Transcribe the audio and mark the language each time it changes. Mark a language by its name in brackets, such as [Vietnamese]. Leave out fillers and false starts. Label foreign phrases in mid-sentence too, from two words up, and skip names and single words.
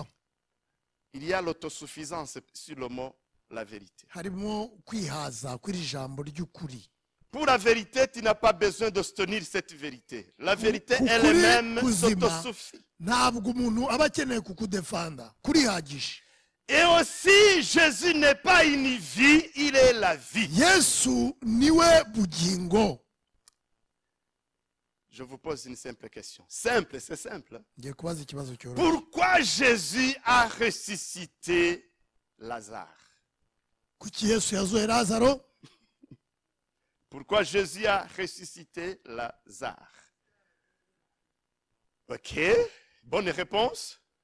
[French] Il y a l'autosuffisance sur le mot la vérité. [Kinyarwanda] Harimo kwihaza kw'iri jambo ry'ukuri. [French] Pour la vérité, tu n'as pas besoin de soutenir cette vérité. La vérité [Kinyarwanda] Kukuri [French] elle-même [Kinyarwanda] kuzima, [French] s'autosuffit. [Kinyarwanda] ntabwo umuntu aba akeneye kukudefanda, kurihagije. [French] Et aussi, Jésus n'est pas une vie, il est la vie. [Kinyarwanda] Yesu niwe bugingo. [French] Je vous pose une simple question. Simple, c'est simple. [Kinyarwanda] Ngiye kubaza ikibazo cyoroshye. [French] Pourquoi Jésus a ressuscité Lazare? [Kinyarwanda] Kuki Yesu yazuye Lazaro? [French] Pourquoi Jésus a ressuscité Lazare? Ok, bonne réponse.